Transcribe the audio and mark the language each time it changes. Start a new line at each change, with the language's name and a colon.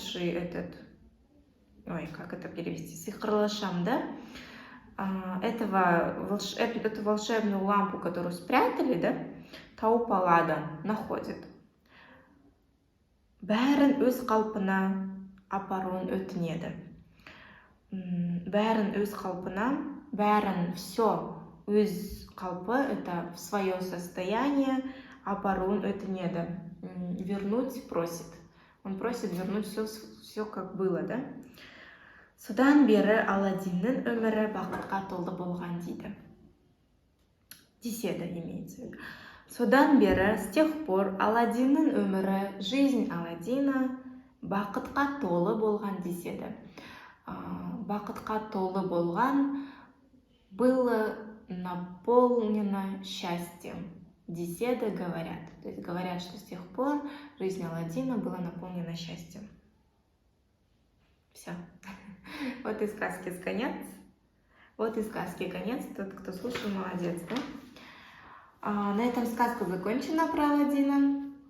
Russian: этот, как это перевести,
Kazakh: сиқырлы шам,
Russian: да, эту волшебную лампу, которую спрятали, да,
Kazakh: тауып алады,
Russian: находит.
Kazakh: Бәрін өз қалпына апаруын өтінеді. Бәрін өз қалпына, бәрін все өз қалпы,
Russian: это в свое состояние,
Kazakh: апаруын өтінеді.
Russian: Вернуть просит. Он просит вернуть все как было, да?
Kazakh: Содан бері Аладдиннің өмірі бақытқа толы болған дейді. Деседі,
Russian: имеется в виду.
Kazakh: Содан бері,
Russian: с тех пор,
Kazakh: Аладдиннің өмірі,
Russian: жизнь Аладдина
Kazakh: бақытқа толы болған деседі. Бақытқа толы болған,
Russian: было наполнено счастьем.
Kazakh: Деседі
Russian: говорят. То есть говорят, что с тех пор жизнь Аладдина была наполнена счастьем. Все. Вот и сказки конец. Вот и сказки конец. Тот, кто слушал, молодец, да? На этом сказка закончена про Аладдина.